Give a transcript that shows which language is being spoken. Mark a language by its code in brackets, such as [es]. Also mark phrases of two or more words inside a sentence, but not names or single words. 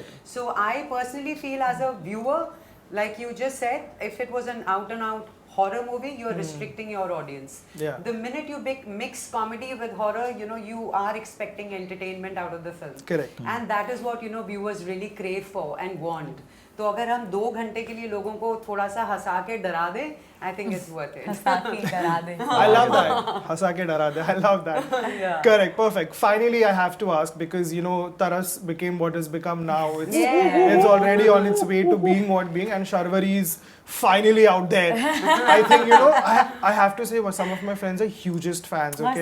[en] So I personally feel as a viewer, like you just said, if it was an out and out horror movie, you're restricting your audience. Yeah. The minute you mix comedy with horror, you are expecting entertainment out of the film. Correct. And that is what viewers really crave for and want. [hi] तो अगर हम 2 घंटे के लिए लोगों को थोड़ा सा हंसा के डरा दें, [en] I think it's worth it. [hi] हंसा के डरा दे. [en] I love that. [hi] हंसा के डरा दे. [en] I love that. Yeah. Correct. Perfect. Finally, I have to ask because Taras became what has become now. Yeah. It's already on its way to being what being, and Sharvari is finally out there. I think I have to say, some of my friends are hugest fans. Must